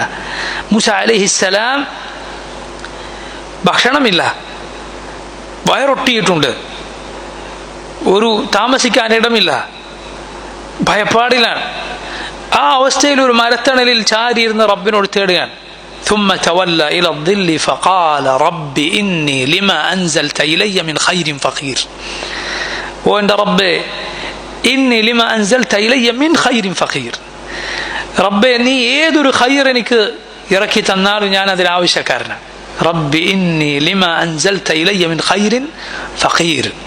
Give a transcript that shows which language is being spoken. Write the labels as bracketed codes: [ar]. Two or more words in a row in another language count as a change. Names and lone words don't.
[ml] മൂസ അലൈഹിസ്സലാം ഭക്ഷണമില്ല, വയറൊട്ടിയിട്ടുണ്ട്, ഒരു താമസിക്കാൻ ഇടമില്ല, ഭയപ്പാടിലാണ്. ആ അവസ്ഥയിൽ ഒരു മരത്തണലിൽ ചാരിയിരുന്ന് റബ്ബിനോട് തേടുകയാണ്. [ar] ثم تولى إلى الظل فقال رب إني لما أنزلت إلي من خير فقير. [ml] ഓ എൻ്റെ റബ്ബേ, [ar] إني لما أنزلت إلي من خير فقير, [ml] റബ്ബേ നീ ഏതൊരു ഖൈർ എനിക്ക് ഇറക്കി തന്നാലും ഞാൻ അതിന് ആവശ്യക്കാരനാണ്. [ar] رب إني لما أنزلت إلي من خير فقير.